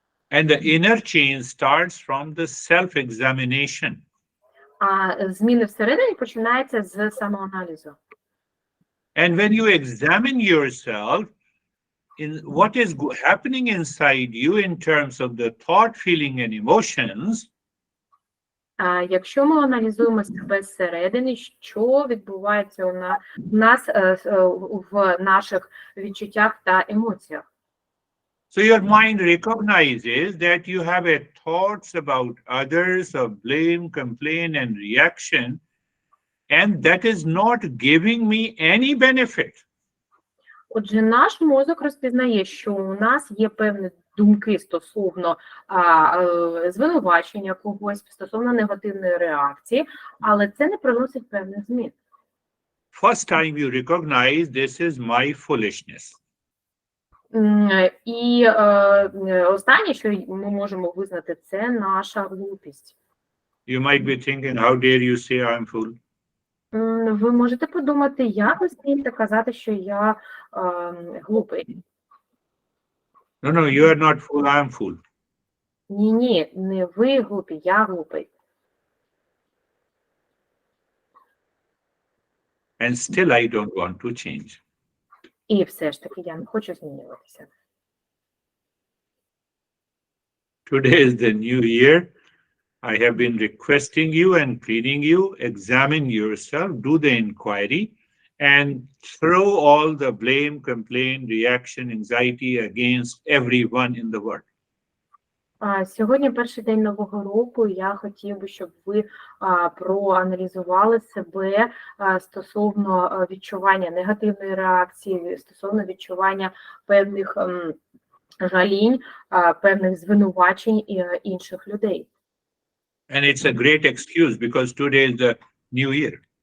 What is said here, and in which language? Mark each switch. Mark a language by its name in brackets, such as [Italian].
[English] And the inner change starts from the self-examination. [Ukrainian] А зміни всередині починаються з самоаналізу. [English] And when you examine yourself, in what is happening inside you in terms of the thought, feeling, and emotions, [Ukrainian] якщо ми аналізуємо себе зсередини, що відбувається у нас в наших відчуттях та емоціях? [English] so your mind recognizes that you have a thoughts about others of blame, complaint, and reaction, and that is not giving me any benefit. [Ukrainian] Отже, наш мозок розпізнає, що у нас є певні думки стосовно звинувачення когось, стосовно негативної реакції, але це не приносить певних змін. [English] First time you recognize this is my foolishness. [Ukrainian] І останнє, що ми можемо визнати, це наша глупість. [English] You might be thinking, how dare you say I'm fool? [Ukrainian] Ви можете подумати, як ви смієте казати, що я глупий? [English] No, no, you are not fool, I'm fool. [Ukrainian] Ні, не ви глупі, я глупий. [English] And still I don't want to change. [Ukrainian] І все ж таки я не хочу змінюватися. [English] Today is the new year. I have been requesting you and pleading you, examine yourself, do the inquiry, and throw all the blame, complaint, reaction, anxiety against everyone in the world. [Ukrainian] Сьогодні перший день Нового року, і я хотів би, щоб ви проаналізували себе стосовно відчування негативної реакції, стосовно відчування певних жалінь, певних звинувачень інших людей. [English] And it's a great excuse because today is the new year.